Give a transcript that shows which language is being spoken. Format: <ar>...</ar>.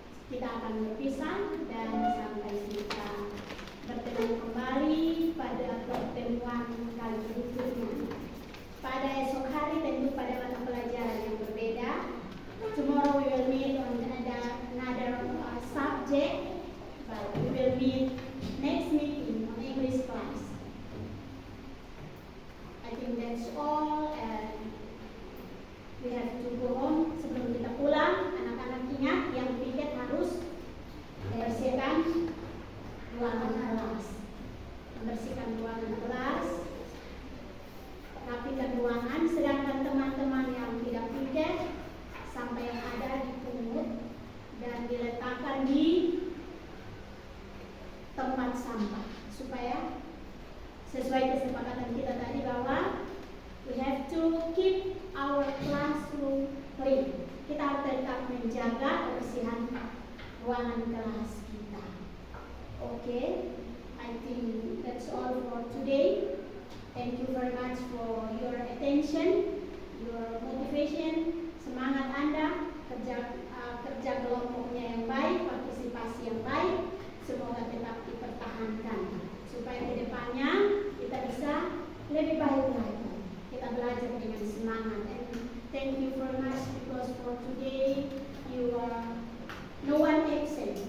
<id>Kita akan berpisah dan sampai kita bertemu kembali pada pertemuan kali berikutnya. Pada esok hari tentu pada mata pelajaran yang berbeda.</id> <en>Tomorrow we will meet on another subject, but we will meet next meeting on English class. I think that's all, and we have to go home.</en> <id>Sebelum kita pulang, anak-anak ingat yang piket harus membersihkan ruangan kelas. Membersihkan ruangan kelas, rapikan ruangan, sedangkan teman-teman yang tidak piket sampai yang ada dipungut dan diletakkan di tempat sampah supaya sesuai kesepakatan kita tadi bahwa</id> <en>we have to keep our classroom clean.</en> <id>Kita harus tetap menjaga kebersihan ruangan kelas kita.</id> <en>Okay, I think that's all for today. Thank you very much for your attention, your motivation,</en> <id>semangat Anda, kerja kelompoknya yang baik,</id> <en>partisipasi yang baik.</en> <id>Semoga tetap dipertahankan supaya ke depannya kita bisa lebih baik lagi. Kita belajar dengan semangat.</id> <en>And thank you very much because for today you are no one absent.</en>